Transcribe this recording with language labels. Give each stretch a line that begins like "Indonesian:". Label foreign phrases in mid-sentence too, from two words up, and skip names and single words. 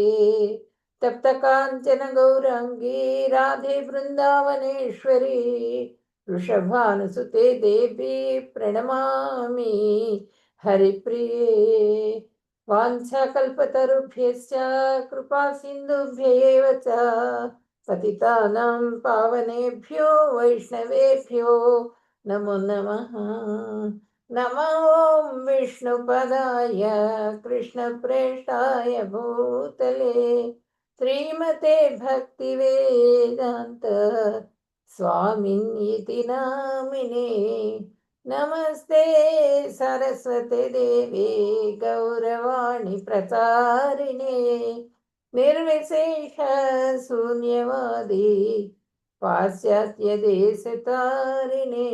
Sanskrit: తప్త కాంచన గౌరాంగీ రాధే బృందావనేశ్వరి వృషభానుసుతే దేవి ప్రణమామి హరిప్రియే. వాంఛాకల్పతరుభ్యశ్చ కృపా సింధుభ్యైవ చ పతితానాం పావనేభ్యో వైష్ణవేభ్యో నమో నమః. నమో విష్ణుపదాయ కృష్ణప్రేష్టాయ భూతలే శ్రీమతే భక్తివేదాంత స్వామిన్యితి నామినే. నమస్తే సరస్వతి దేవి గౌరవాణి ప్రచారిణే నిర్విశేష శూన్యవాది పాశ్చాత్య దేశతారిణే.